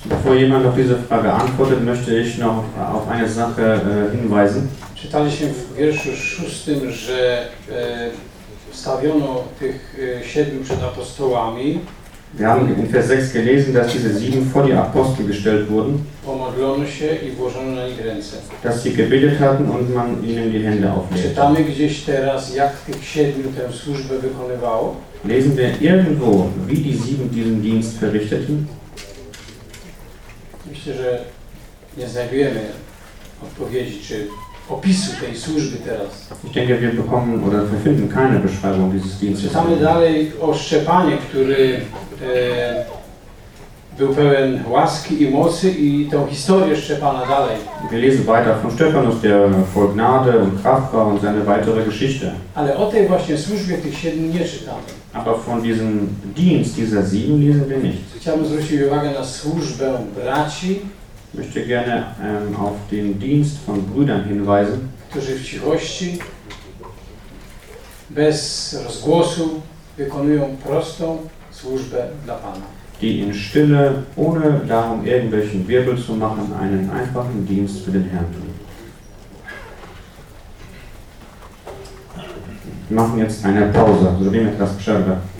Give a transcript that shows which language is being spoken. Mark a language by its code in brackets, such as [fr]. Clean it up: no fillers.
[de] Bevor jemand auf diese Frage antwortet, möchte ich noch auf eine Sache hinweisen. [pl] Czytaliśmy w wierszu 6, że stawiono tych 7 przed apostołami. [de] Wir haben in Vers 6 gelesen, dass diese 7 vor die Apostel gestellt wurden. [pl] Pomodlono się i włożono na nich ręce. [de] Dass sie gebetet hatten und man ihnen die Hände auflegte. [pl] Czytamy gdzieś teraz, jak tych 7 tę służbę wykonywało. [de] Lesen wir irgendwo, wie die 7 diesen Dienst verrichteten? [pl] Myślę, że nie znajdujemy odpowiedzi czy opisu tej służby teraz. [de] Ich denke, wir bekommen oder wir finden keine Beschreibung dieses Dienstes. [pl] Czytamy dalej o Szczepanie, który był pełen łaski i mocy i tą historię Szczepana dalej. [de] Wir lesen weiter von Stephanus, der voll Gnade und Kraft war und seine weitere Geschichte. [pl] Ale o tej właśnie służbie tych 7 nie czytamy. [de] Aber von diesem Dienst, dieser 7 lesen wir nicht. [pl] Chciałbym zwrócić uwagę na służbę braci. [de] Möchte gerne auf den Dienst von Brüdern hinweisen. [pl] Którzy w cichości, bez rozgłosu, wykonują prostą służbę dla Pana. [de] Die in Stille, ohne darum irgendwelchen Wirbel zu machen, einen einfachen Dienst für den Herrn tun. Wir machen jetzt eine Pause, so wie mit das Przerwe.